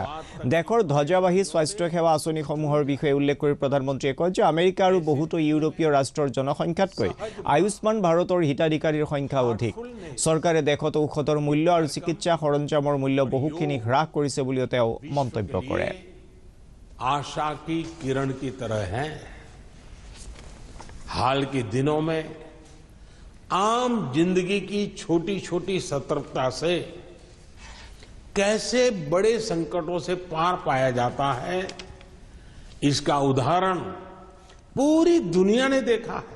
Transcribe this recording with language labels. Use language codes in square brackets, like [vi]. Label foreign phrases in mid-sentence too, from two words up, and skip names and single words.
[as] দেশৰ ধ্বজাবাহী স্বাস্থ্য সেৱা আঁচনিসমূহৰ বিষয়ে উল্লেখ কৰি প্ৰধানমন্ত্ৰীয়ে কয় যে আমেৰিকা আৰু বহুতো ইউৰোপীয় ৰাষ্ট্ৰৰ জনসংখ্যাতকৈ আয়ুষ্মান ভাৰতৰ হিতাধিকাৰীৰ সংখ্যা অধিক। চৰকাৰে দেশত ঔষধৰ মূল্য আৰু চিকিৎসা সৰঞ্জামৰ মূল্য বহুখিনি হ্ৰাস কৰিছে বুলিও তেওঁ মন্তব্য কৰে। [hi] आशा की किरण की तरह है। हाल के दिनों में आम जिंदगी की छोटी छोटी सतर्कता से कैसे बड़े संकटों से पार पाया जाता है, इसका उदाहरण पूरी दुनिया ने देखा है।